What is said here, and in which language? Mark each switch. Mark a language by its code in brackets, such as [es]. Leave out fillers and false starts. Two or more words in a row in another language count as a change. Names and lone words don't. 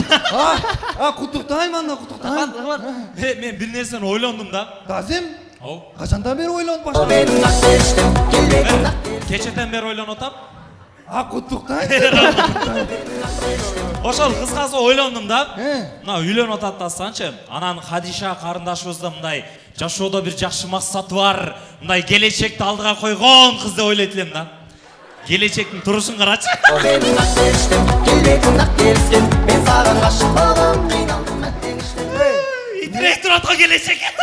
[kk] Құттықтаймын, құттықтаймын. Мен бір нәрсені ойландым да. Тазим, Ау. қашандан бері ойланып баштадым? Кешеден бері ойланып атам. Құттықтаймын. Ошол қысқасы ойландым да. Мына үйленіп атады дастаншы. [ky] Анан Хадиша қарындашыбызда мындай жашоодо бир жакшы максаты бар, мындай келечекти алдыга койгон кыз деп ойлойт элем да. Келечектин турушун карачы. Итирээк турат го келечек.